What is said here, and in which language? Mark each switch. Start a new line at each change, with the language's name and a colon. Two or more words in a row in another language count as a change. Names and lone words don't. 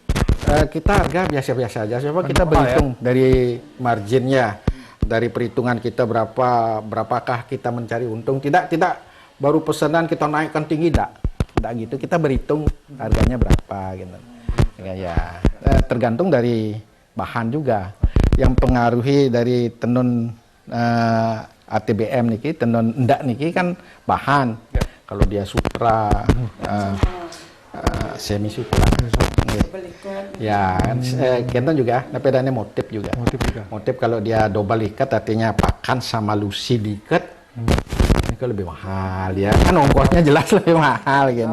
Indonesian: Kita harga biasa-biasa aja, coba kita berhitung dari marginnya, dari perhitungan kita berapakah kita mencari untung. Tidak baru pesanan kita naikkan tinggi, tidak gitu, kita berhitung harganya berapa gitu. Ya, tergantung dari bahan juga. Yang pengaruhi dari tenun ATBM niki, tenun endak niki kan bahan. Kalau dia sutra, semi sutra. Ya, Kenten juga, tapi ada motif juga. Motif kalau dia double ikat artinya pakan sama lusi diikat. Itu lebih mahal ya, kan ongkosnya jelas lebih mahal gitu.